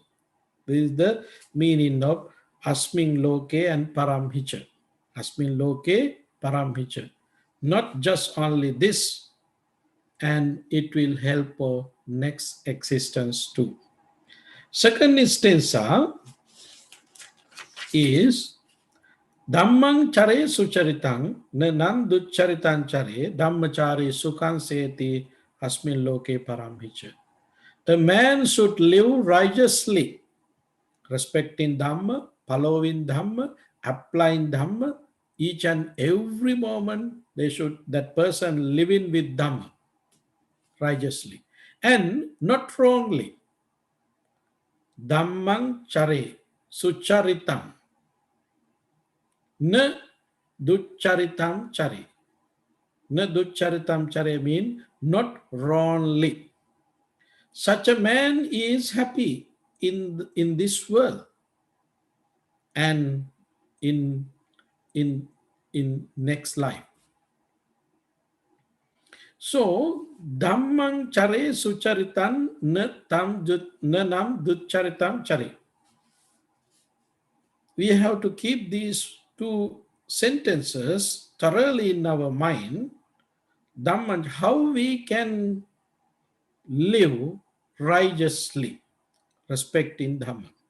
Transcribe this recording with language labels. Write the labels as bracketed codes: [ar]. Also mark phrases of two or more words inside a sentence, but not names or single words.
[en] This is the meaning of [pi] asmin loke [en] and paramhicha. [pi] Asmin loke paramhicha. [en] Not just only this, and it will help for next existence too. Second instance is [pi] Dhammang chare sucharitang nanam ducharitan chare dhammachari sukhan seti asmin loke paramhicha. [en] The man should live righteously, respecting Dhamma, following Dhamma, applying Dhamma. Each and every moment they should, that person living with Dhamma righteously and not wrongly. [pi] Dhammang chare sucharitam na ducharitam chare. Na ducharitam chare [en] mean not wrongly. Such a man is happy in this world and in in next life. [pi] So dhammang chare sucharitan na nam ducharitam chare. [en] We have to keep these two sentences thoroughly in our mind. Dhamman, how we can live righteously, respecting Dhamma.